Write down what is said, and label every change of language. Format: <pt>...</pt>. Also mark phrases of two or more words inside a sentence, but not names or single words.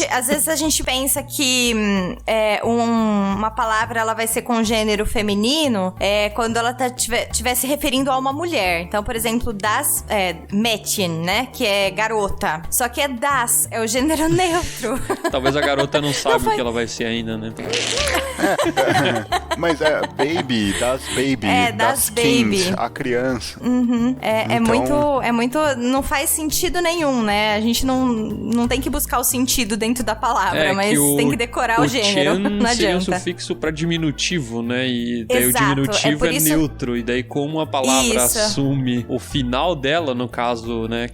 <pt>Às vezes a gente pensa que uma palavra ela vai ser com gênero feminino quando ela estiver se referindo a uma mulher. Então, por exemplo,</pt> <de>das Mädchen,</de> <pt>né? Que é garota. Só que é o gênero neutro. Talvez a garota não saiba o que ela vai ser ainda, né?</pt> <de>Mas baby, das baby, das baby. kind,</de> <pt>a criança. Então... É muito... Não faz sentido nenhum, né? A gente não tem que buscar o sentido dentro da palavra, mas tem que decorar o gênero. Não adianta. Seria o sufixo pra diminutivo, né? E daí o diminutivo é neutro. E daí como a palavra assume o final dela, no caso, né?</pt>